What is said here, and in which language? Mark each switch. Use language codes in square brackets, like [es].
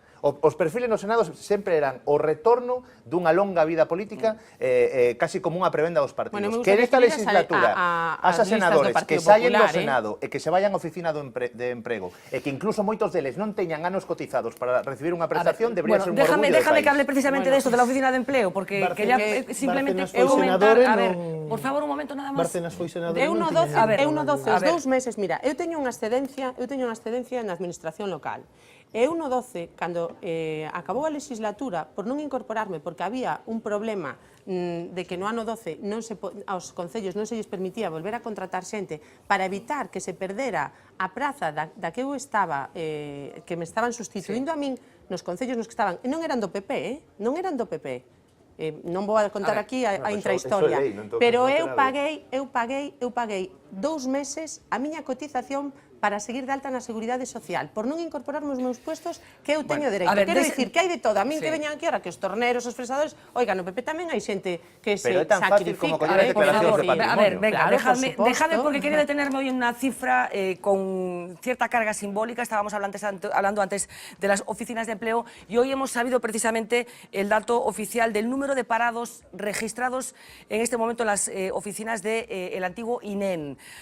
[gl] Os perfiles no Senado sempre eran o retorno dunha longa vida política, casi como unha prebenda dos partidos. Que nesta legislatura, as senadores que saien do Senado e que se vayan á oficina de emprego e que incluso moitos deles non teñan anos cotizados para recibir unha prestación, debería ser un orgullo do país. [es] Déjame que hable precisamente de esto, de la oficina de empleo, porque quería simplemente comentar... [gl] A ver, por favor, un momento nada máis. Bárcenas foi senador. Eu no 12, os 2 meses, mira, eu teño unha excedencia na administración local. Eu no 12, cando acabou a legislatura, por non incorporarme, porque había un problema de que no ano 12 aos concellos non se lles permitía volver a contratar xente para evitar que se perdera a praza da que eu estaba, que me estaban sustituindo a min nos concellos nos que estaban, e non eran do PP, non eran do PP. Non vou a contar aquí a intrahistoria, pero eu paguei 2 meses a miña cotización para seguir de alta na Seguridade Social, por non incorporarme os meus puestos que eu teño dereito. Quero dicir que hai de todo. A min que veñan aquí ahora que os torneros, os fresadores, oiga, no PP tamén hai xente que se sacrifica. Pero é tan fácil como coller as declaracións de patrimonio. [es] A ver, venga, déjame porque quería detenerme hoy en una cifra con cierta carga simbólica. Estábamos hablando antes de las oficinas de empleo y hoy hemos sabido precisamente el dato oficial del número de parados registrados en este momento en las oficinas del antiguo INEM.